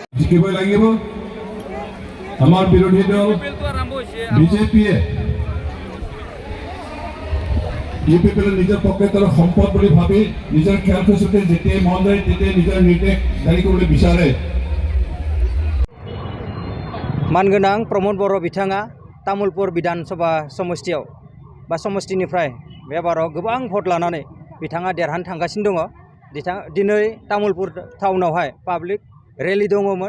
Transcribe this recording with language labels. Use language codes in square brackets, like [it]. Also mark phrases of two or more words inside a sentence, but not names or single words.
[as] শিকিবই লাগিব। আমাৰ বিৰোধী দল বিজেপিয়ে ইউপিপিএলৰ নিজৰ পকেটৰ সম্পদ বুলি ভাবি নিজৰ খেয়াল খচুতে যেতিয়াই মন যায় তেতিয়াই নিজৰ নিৰ্দেশ জাৰি কৰিবলৈ বিচাৰে। [brx] मानगोनां प्रमद बर' बिथाङा तामुलपुर विधानसभा समष्टियाव बा समष्टिनिफ्राय बे बाराव गोबां भट लानानै बिथाङा देरहानो थांगासिनो दङ। दिनै तामुलपुर टाउनावहाय पाब्लिक रेलि दङमोन।